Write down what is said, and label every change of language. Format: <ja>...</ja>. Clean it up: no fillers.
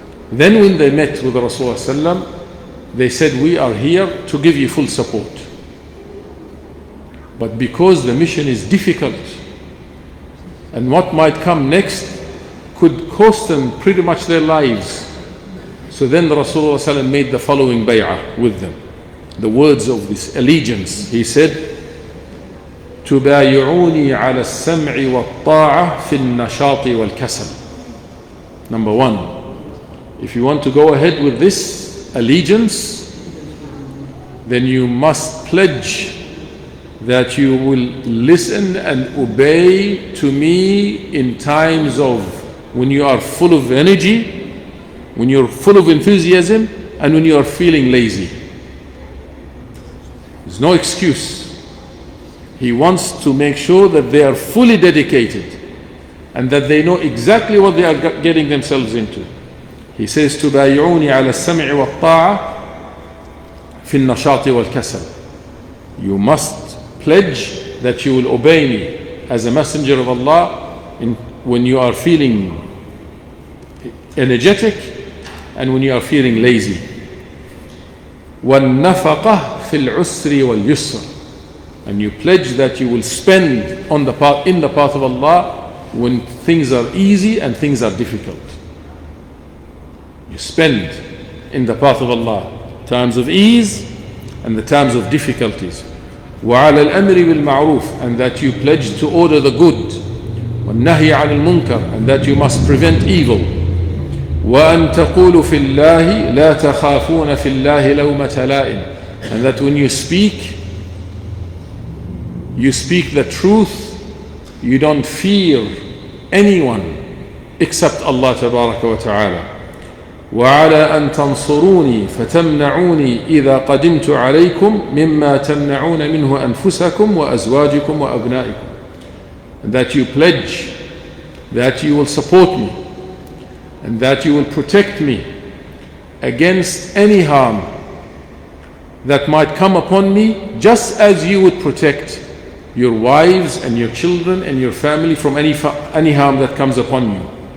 <en>Then when they met with Rasulullah sallam, they said, we are here to give you full support, but because the mission is difficult and what might come next could cost them pretty much their lives, so then Rasulullah sallam made the following bay'ah with them, the words of this allegiance. He said,</en> <ar>تبايعوني على السمع والطاعة في النشاط والكسل.</ar> <en>Number one, if you want to go ahead with this allegiance, then you must pledge that you will listen and obey to me in times of when you are full of energy, when you're full of enthusiasm, and when you are feeling lazy. There's no excuse. He wants to make sure that they are fully dedicated and that they know exactly what they are getting themselves into. He says,</en> <ar>تبايعوني على السمع والطاعة في النشاط والكسل.</ar> <en>You must pledge that you will obey me as a messenger of Allah when you are feeling energetic and when you are feeling lazy.</en> <ar>والنفقة في العسر واليسر.</ar> <en>And you pledge that you will spend in the path of Allah when things are easy and things are difficult. You spend in the path of Allah times of ease and the times of difficulties.</en> <ar>وعلى الأمر بالمعروف,</ar> <en>and that you pledge to order the good.</en> <ar>والنهي عن المنكر,</ar> <en>and that you must prevent evil.</en> <ar>وأن تقولوا في الله لا تخافون في الله لومة لائم,</ar> <en>and that when you speak the truth, you don't fear anyone except Allah</en> <ar>تبارك وتعالى. وعلى أن تنصروني فتمنعوني إذا قدمت عليكم مما تمنعون منه أنفسكم وأزواجكم وأبنائكم.</ar> <en>And that you pledge that you will support me and that you will protect me against any harm that might come upon me, just as you would protect your wives and your children and your family from any harm that comes upon you.</en>